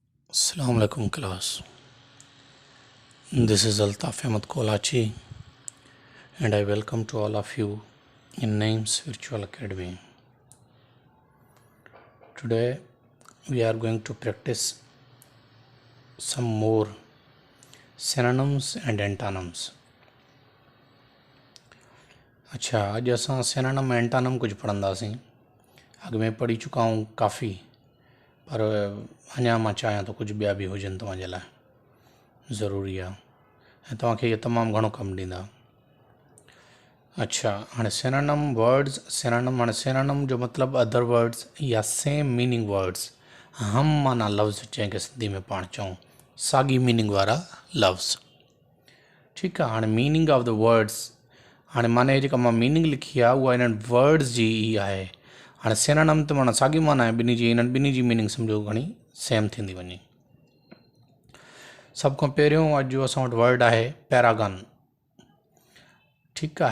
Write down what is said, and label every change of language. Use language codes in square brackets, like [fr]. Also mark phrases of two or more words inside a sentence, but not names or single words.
[en] Assalamu alaikum class. This is Altaf Ahmed Kolachi and I welcome to all of you in Names Virtual Academy. Today we are going to practice some more synonyms and antonyms. [sd] अच्छा, आज असां [en] synonym antonym [sd] कुछ पढ़ंदासीं. अॻु में पढ़ी [hi] चुका हूँ [sd] काफ़ी, पर अञा मां चाहियां तो कुछ ॿिया बि हुजनि तव्हांजे लाइ. ज़रूरी आहे ऐं तव्हांखे इहे तमामु घणो कमु ॾींदा. अच्छा, हाणे [en] synonym words. [sd] हाणे सिनोनिम जो मतिलबु [en] other words [sd] या [en] same meaning words. [sd] हम माना लफ़्ज़ जंहिंखे सिंधी में पाण चऊं, साॻी मीनिंग वारा लफ़्ज़. ठीकु आहे. हाणे [en] meaning of the words, [sd] हाणे माने जेका मां मीनिंग लिखी आहे उहा इन्हनि वर्ड्स जी ई आहे. हाणे सिनोनिम त माना साॻी माना आहे ॿिन्ही जी. इन्हनि ॿिन्ही जी मीनिंग सम्झो घणी सेम थींदी वञे. सभ खां पहिरियों अॼु जो असां वटि वर्ड आहे पैरागन. ठीकु आहे.